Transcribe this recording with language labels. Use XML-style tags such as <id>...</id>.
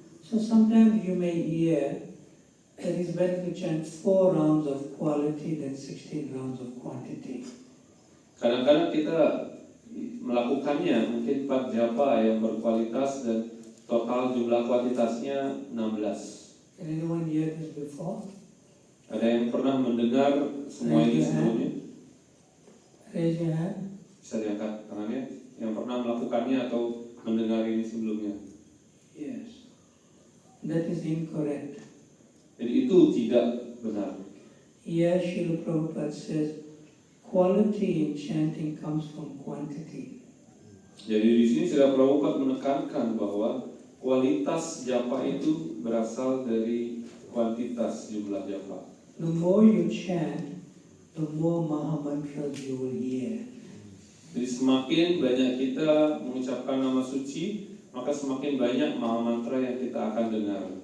<en>So sometimes you may hear that it's better to chant 4 rounds of quality than 16 rounds of quantity.</en> <id>Kadang-kadang kita melakukannya mungkin 4 japa yang berkualitas dan total jumlah kuantitasnya 16.</id> <en>Can anyone hear this before?</en> <id>Ada yang pernah mendengar semua ini sebelumnya?</id> <en>Raise your hand.</en> <id>Bisa diangkat tangannya. Yang pernah melakukannya atau mendengar ini sebelumnya?</id> <en>Yes. That is incorrect.</en> <id>Jadi itu tidak benar.</id> <en>Here Srila Prabhupada says, quality in chanting comes from quantity.</en> <id>Jadi di sini Srila Prabhupada menekankan bahwa kualitas japa itu berasal dari kuantitas jumlah japa.</id> <en>The more you chant, the more Maha Mantras you will hear.</en> <id>Jadi semakin banyak kita mengucapkan nama suci, maka semakin banyak Maha Mantra yang kita akan dengar.</id>